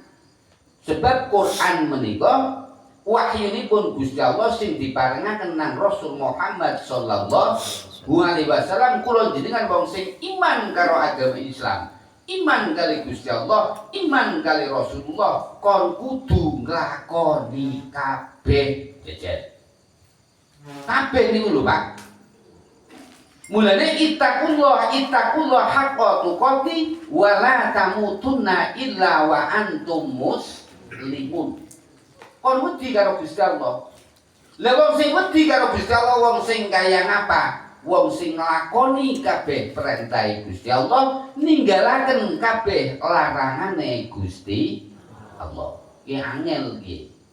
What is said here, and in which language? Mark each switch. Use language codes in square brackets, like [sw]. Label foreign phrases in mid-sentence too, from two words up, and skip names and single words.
[jv] Sebab Quran menika wahyunipun Gusti Allah sing diparingaken nang Rasul Muhammad [ar] صلى الله عليه وسلم. [jv] Kula jenengan wong sing iman karo agama Islam, iman kali Gusti Allah, iman kali Rasulullah, kon kudu nglakoni kabeh jejer. Kabeh niku lho, Pak. [ar] Mulane اتقوا الله حق تقاته ولا تموتن إلا وأنتم مسلمون. [jv] Kon wedi karo Gusti Allah. Lah wong sing wedi karo Gusti Allah wong sing kaya ngapa? Wong sing nglakoni kabeh perintah Gusti Allah, ninggalaken kabeh larangane Gusti Allah. Ki angel iki.